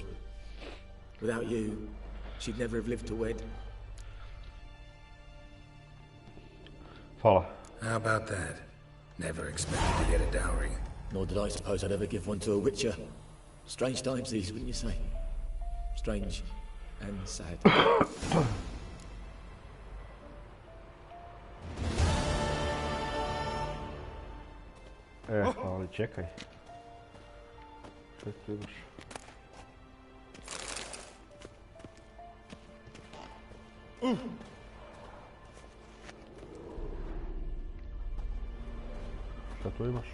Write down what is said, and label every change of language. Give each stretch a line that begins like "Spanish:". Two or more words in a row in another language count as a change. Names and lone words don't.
English: Without you, she'd never have lived to wed.
Serbian: Hvala.
English: How about that? Never expected to get a dowry. Nor did I suppose I'd ever give one to a Witcher. Strange times these, wouldn't you say? Strange and sad.
Serbian: Ali čekaj. Što ti imaš? Šta tu imaš?